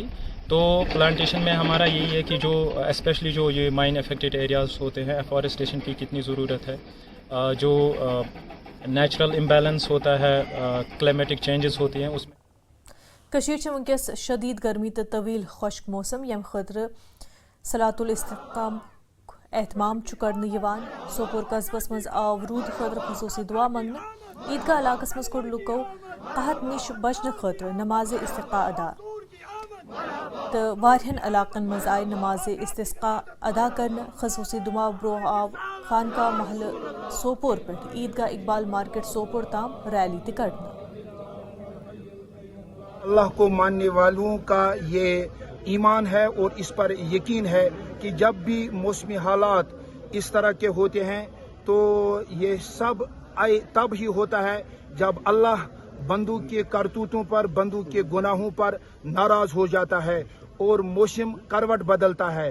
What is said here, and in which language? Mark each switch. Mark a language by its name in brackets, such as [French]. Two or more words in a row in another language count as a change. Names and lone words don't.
[Urdu] تو پلانٹیشن میں ہمارا یہی ہے کہ جو اسپیشلی جو یہ [English] mine affected areas [Urdu] ہوتے ہیں، افارسٹیشن کی کتنی ضرورت ہے، جو [English] natural imbalance [Urdu] ہوتا ہے, [English] climatic changes [Urdu] ہوتی ہیں، اس میں [Kashmiri] कशीर च वंकस शदीद गर्मी तो तवील खुश्क मौसम यम खतर सलातुल इस्तिकाम एहतमाम करने यवान। सोपोर कस्बस मज आव रूद खतर खसूसी दुआ मंगने। ईदगाह इलाकस मज कोर लुको कहत निश बचने खतर नमाज इस्तिस्का अदा तो वारियन इलाकन मज आए नमाज इस्तिस्का अदा करने। खसूसी दुआ ब्रो आव खानका महल सोपोर पे ईदगाह इकबाल मार्केट सोपोर ताम रैली तिकड़ना। [Urdu] اللہ کو ماننے والوں کا یہ ایمان ہے اور اس پر یقین ہے کہ جب بھی موسمی حالات اس طرح کے ہوتے ہیں تو یہ سب تب ہی ہوتا ہے جب اللہ بندوں کے کرتوتوں پر، بندوں کے گناہوں پر ناراض ہو جاتا ہے اور موسم کروٹ بدلتا ہے.